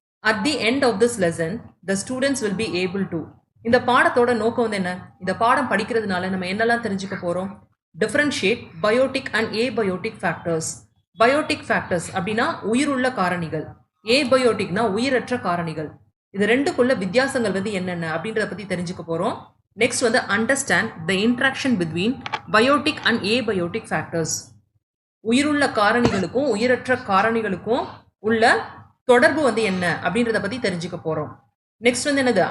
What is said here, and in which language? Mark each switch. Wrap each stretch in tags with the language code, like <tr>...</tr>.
<en>At the end of this lesson, the students will be able to.</en> <ta>இந்த பாடத்தோட நோக்கம் வந்து என்ன? இந்த பாடம் படிக்கிறதுனால நம்ம என்னெல்லாம் தெரிஞ்சுக்க போறோம்?</ta> <en>Differentiate biotic and abiotic factors.</en> <ta>Biotic factors அப்படின்னா உயிருள்ள காரணிகள். ஏபயோட்டிக்னா உயிரற்ற காரணிகள். இது ரெண்டுக்குள்ள வித்தியாசங்கள் வந்து என்னென்ன அப்படின்றத பத்தி தெரிஞ்சுக்க போறோம்.</ta> <en>Next வந்து understand the interaction between biotic and abiotic factors.</en> <ta>உயிருள்ள காரணிகளுக்கும் உயிரற்ற காரணிகளுக்கும் உள்ள தொடர்பு வந்து என்ன அப்படின்றத பத்தி தெரிஞ்சுக்க போறோம். நெக்ஸ்ட் வந்து என்னது?</ta>